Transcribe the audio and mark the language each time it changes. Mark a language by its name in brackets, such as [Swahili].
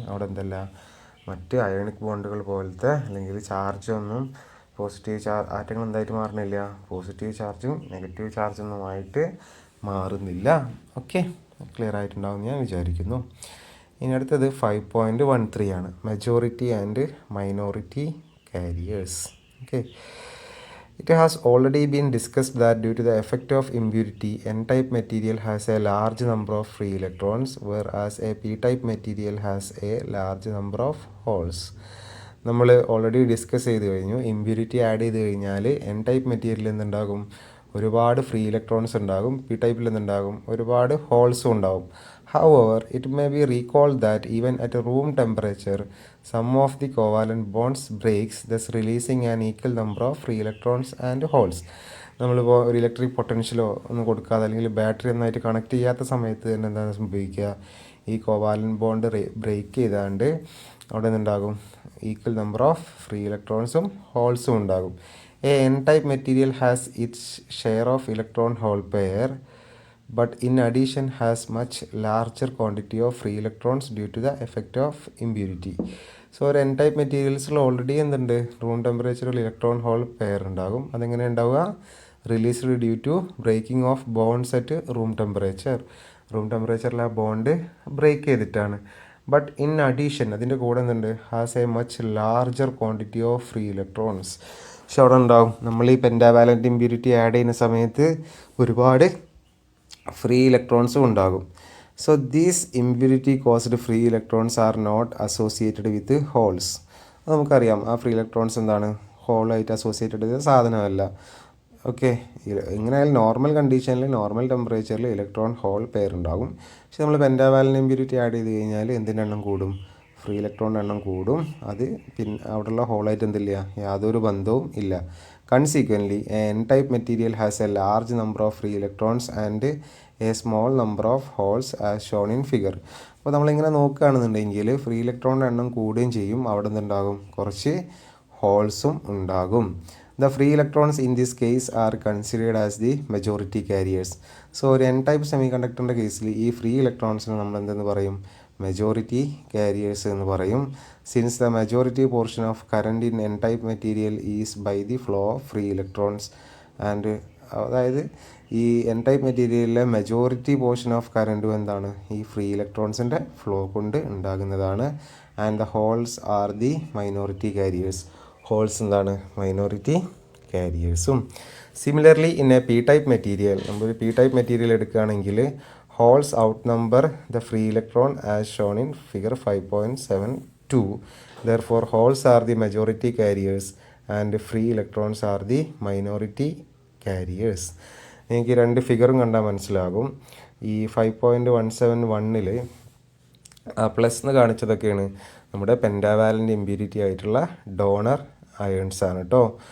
[Malayalam] അവിടെ എന്തല്ല മറ്റ് അയോണിക് ബോണ്ടുകൾ പോലത്തെ അല്ലെങ്കിൽ ചാർജൊന്നും ആറ്റങ്ങൾ എന്തായിട്ട് മാറുന്നില്ല? പോസിറ്റീവ് ചാർജും നെഗറ്റീവ് ചാർജൊന്നുമായിട്ട് മാറുന്നില്ല. ഓക്കെ, ക്ലിയർ ആയിട്ടുണ്ടാവും ഞാൻ വിചാരിക്കുന്നു. ഇനി അടുത്തത് 5.13 ആണ്, majority and minority careers. [English] Okay, it has already been discussed that due to the effect of impurity, n-type material has a large number of free electrons, whereas a p-type material has a large number of holes. [Malayalam] നമ്മൾ already discuss ചെയ്ത് കഴിഞ്ഞു. Impurity add ചെയ്ത് കഴിഞ്ഞാൽ N type മെറ്റീരിയലിൽ എന്തുണ്ടാകും? ഒരുപാട് free electrons ഉണ്ടാകും. P ടൈപ്പിൽ എന്തുണ്ടാകും? ഒരുപാട് ഹോൾസും ഉണ്ടാകും. [English] However, it may be recalled that even at room temperature, some of the covalent bonds breaks, thus releasing an equal number of free electrons and holes. [Malayalam] നമ്മളിപ്പോൾ ഒരു electric പൊട്ടൻഷ്യലോ ഒന്നും കൊടുക്കാതെ അല്ലെങ്കിൽ ബാറ്ററി ഒന്നായിട്ട് കണക്ട് ചെയ്യാത്ത സമയത്ത് തന്നെ എന്താണ് സംഭവിക്കുക, ഈ കോവാലൻ ബോണ്ട് ബ്രേക്ക് ചെയ്താണ്ട് അവിടെ നിന്നുണ്ടാകും ഈക്വൽ നമ്പർ ഓഫ് ഫ്രീ ഇലക്ട്രോൺസും ഹോൾസും ഉണ്ടാകും. [English] A n type material has its share of electron hole pair but in addition has much larger quantity of free electrons due to the effect of impurity. [Malayalam] So ഒരു N type മെറ്റീരിയൽസിൽ already എന്തുണ്ട്, room ടെമ്പറേച്ചറിൽ electron hole pair ഉണ്ടാകും. അതെങ്ങനെ ഉണ്ടാവുക, [English] Released due to breaking of bonds at room temperature. [Malayalam] Room ടെമ്പറേച്ചറിൽ ആ bond break ചെയ്തിട്ടാണ്. [English] but in addition [Malayalam] അതിൻ്റെ കൂടെ എന്തുണ്ട്, [English] Has a much larger quantity of free electrons. [Malayalam] പക്ഷെ അവിടെ ഉണ്ടാവും, നമ്മൾ ഈ പെൻറ്റാവാലൻ്റ് ഇമ്പ്യൂരിറ്റി ആഡ് ചെയ്യുന്ന സമയത്ത് ഒരുപാട് ഫ്രീ ഇലക്ട്രോൺസും ഉണ്ടാകും. [English] So these impurity caused free electrons are not associated with holes. [Malayalam] അത് നമുക്കറിയാം, ആ ഫ്രീ ഇലക്ട്രോൺസ് എന്താണ്, ഹോളായിട്ട് അസോസിയേറ്റഡ് ചെയ്ത സാധനമല്ല. ഓക്കെ, എങ്ങനെയായാലും നോർമൽ കണ്ടീഷനിൽ നോർമൽ ടെമ്പറേച്ചറിൽ ഇലക്ട്രോൺ ഹോൾ പെയർ ഉണ്ടാകും. പക്ഷെ നമ്മൾ പെൻറ്റാവാലൻ്റ് ഇമ്പ്യൂരിറ്റി ആഡ് ചെയ്ത് കഴിഞ്ഞാൽ എന്തിൻ്റെ എണ്ണം കൂടും, ഫ്രീ ഇലക്ട്രോണിൻ്റെ എണ്ണം കൂടും. അത് പിന്നെ അവിടെയുള്ള ഹോളായിട്ട് എന്തില്ല, യാതൊരു ബന്ധവും ഇല്ല. [English] Consequently, a n-type material has a large number of free electrons and a small number of holes as shown in figure. [Malayalam] അപ്പോൾ നമ്മളിങ്ങനെ നോക്കുകയാണെന്നുണ്ടെങ്കിൽ ഫ്രീ ഇലക്ട്രോണിൻ്റെ എണ്ണം കൂടുകയും ചെയ്യും, അവിടെ നിന്നുണ്ടാകും കുറച്ച് ഹോൾസും ഉണ്ടാകും. [English] The free electrons in this case are considered as the majority carriers. [Malayalam] So ഒരു എൻ ടൈപ്പ് സെമി കണ്ടക്ടറിൻ്റെ കേസിൽ ഈ ഫ്രീ ഇലക്ട്രോൺസിനെ നമ്മൾ എന്തെന്ന് പറയും, മെജോറിറ്റി കാരിയേഴ്സ് എന്ന് പറയും. [English] since the majority portion of current in n type material is by the flow of free electrons and, [Malayalam] അതായത് ഈ N type മെറ്റീരിയലിലെ majority portion of കറണ്ടും എന്താണ്, ഈ ഫ്രീ ഇലക്ട്രോൺസിൻ്റെ ഫ്ലോ കൊണ്ട് ഉണ്ടാകുന്നതാണ്. [English] And the holes are the minority carriers. [Malayalam] Holes എന്താണ്, minority കാരിയേഴ്സും. [English] similarly in a p type material, [Malayalam] നമ്മളൊരു P type material എടുക്കുകയാണെങ്കിൽ [English] Holes outnumber the free electron as shown in figure 5.72. Therefore holes are the majority carriers and free electrons are the minority carriers. [Malayalam] എനിക്ക് രണ്ട് ഫിഗറും കണ്ടാൽ മനസ്സിലാകും. ഈ 5.171 plus എന്ന് കാണിച്ചതൊക്കെയാണ് നമ്മുടെ pentavalent impurity ആയിട്ടുള്ള ഡോണർ അയൺസ് ആണ് കേട്ടോ.